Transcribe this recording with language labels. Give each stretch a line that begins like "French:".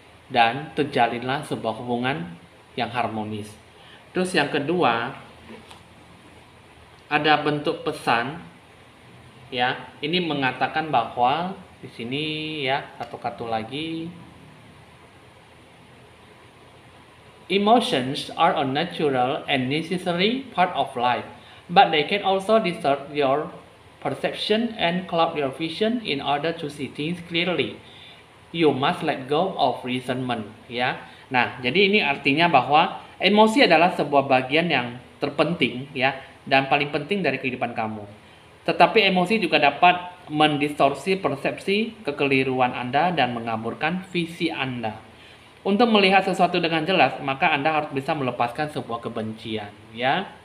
Indonesian: Dan terjalinlah sebuah hubungan yang harmonis. Terus yang kedua, ada bentuk pesan ya. Ini mengatakan bahwa di sini ya, satu lagi.
English: Emotions are a natural and necessary part of life, but they can also distort your perception and cloud your vision in order to see things clearly. You must let go of resentment, ya.
Indonesian: Nah, jadi ini artinya bahwa emosi adalah sebuah bagian yang terpenting, ya, dan paling penting dari kehidupan kamu. Tetapi emosi juga dapat mendistorsi persepsi kekeliruan Anda dan mengaburkan visi Anda. Untuk melihat sesuatu dengan jelas, maka Anda harus bisa melepaskan sebuah kebencian, ya.